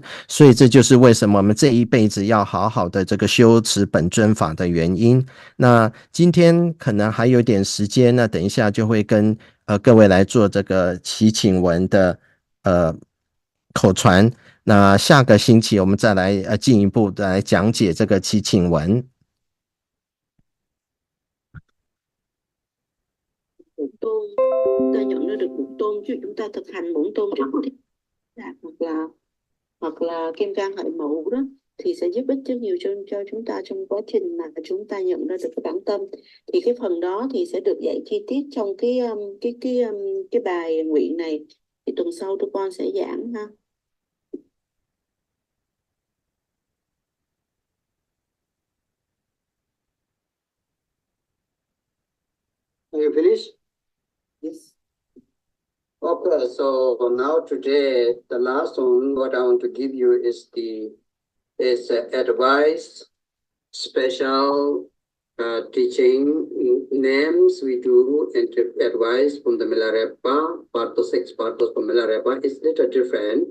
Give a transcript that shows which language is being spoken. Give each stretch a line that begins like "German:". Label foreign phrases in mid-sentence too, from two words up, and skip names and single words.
Chinese: 所以这就是为什么我们这一辈子要好好的这个修持本尊法的原因。那今天可能还有点时间，那等一下就会跟各位来做这个祈请文的口传。那下个星期我们再来进一步的来讲解这个祈请文。
Vietnamese: Tôn, ta nhận ra được một tôn, chứ chúng ta thực hành bổn tôn rất thích hoặc là kim cang hợi mẫu đó, thì sẽ giúp ích rất nhiều cho chúng ta trong quá trình mà chúng ta nhận ra được cái bản tâm. Thì cái phần đó thì sẽ được dạy chi tiết trong cái bài nguyện này. Thì tuần sau Drupon sẽ giảng ha.
English: Are you finished? Yes. Okay, so now today, the last one, what I want to give you is advice, special teaching names we do, and advice from the Milarepa, Bardo 6 Bardos from Milarepa is little different.